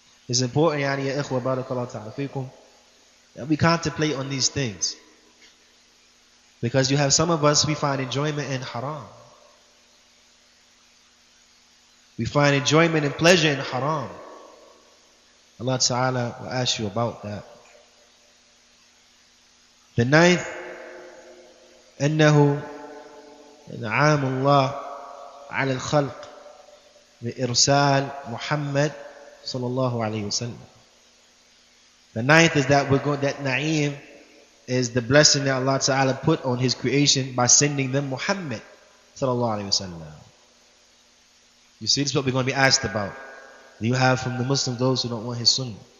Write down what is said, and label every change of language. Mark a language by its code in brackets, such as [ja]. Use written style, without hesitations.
[en] It's important, yani ya ikhwa, barakallahu ta'ala fikum, that we contemplate on these things. Because you have some of us, we find enjoyment in haram. We find enjoyment and pleasure in haram. Allah Ta'ala will ask you about that. The ninth, [ar] أنه إنعام الله على الخلق بإرسال محمد sallallahu alayhi wasallam. [en] The ninth is that that na'im is the blessing that Allah Ta'ala put on His creation by sending them Muhammad sallallahu alayhi wasallam. You see, this is what we're going to be asked about. Do you have from the Muslims those who don't want His sunnah?